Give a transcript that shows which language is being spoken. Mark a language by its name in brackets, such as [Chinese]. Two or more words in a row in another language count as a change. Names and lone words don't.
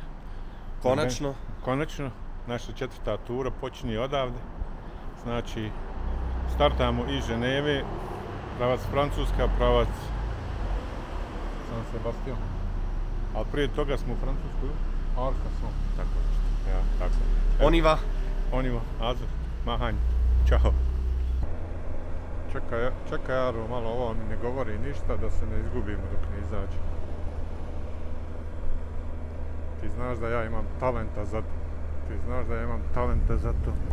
[Bosnian] Konačno, naša 4. tura počinje odavde. Znači, startamo iz Ženeve, pravac Francuska, pravac San Sebastian. Ali prije toga smo u Francuskoj, Arkason, tako nešto. Ja, tako. [French] On y va, [Bosnian] Azor, mahanje, čao. Čekaj Aro, malo ovo mi ne govori ništa da se ne izgubimo dok ne izađe. Ti znaš da ja imam talenta za to.